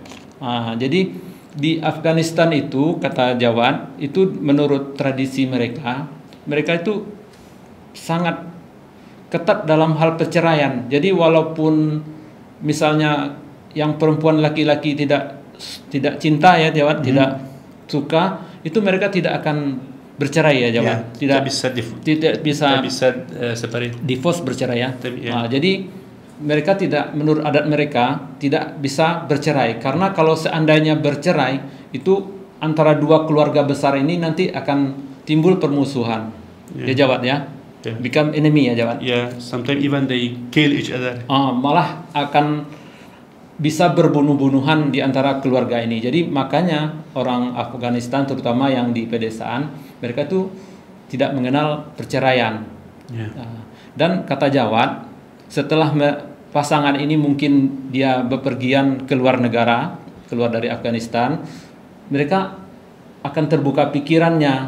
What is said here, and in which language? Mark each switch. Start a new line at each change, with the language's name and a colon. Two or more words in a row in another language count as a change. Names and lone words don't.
Indonesian: Nah, jadi di Afghanistan itu, kata Jawad, itu menurut tradisi mereka itu sangat ketat dalam hal perceraian. Jadi walaupun misalnya yang perempuan laki-laki tidak cinta ya Jawad, tidak suka, itu mereka tidak akan bercerai ya Jawad. Yeah, tidak bisa separate. divorce, bercerai ya. Yeah. Nah, jadi mereka tidak, menurut adat mereka tidak bisa bercerai, karena kalau seandainya bercerai itu antara dua keluarga besar ini nanti akan timbul permusuhan. Ya Jawad ya. Yeah.
English: Become enemy ya Jawad. Yeah, sometimes even they kill each other.
Indonesian: Malah akan bisa berbunuh-bunuhan di antara keluarga ini. Jadi makanya orang Afghanistan terutama yang di pedesaan, mereka itu tidak mengenal perceraian. Yeah. Dan kata Jawad, setelah pasangan ini mungkin dia bepergian ke luar negara, keluar dari Afghanistan, mereka akan terbuka pikirannya.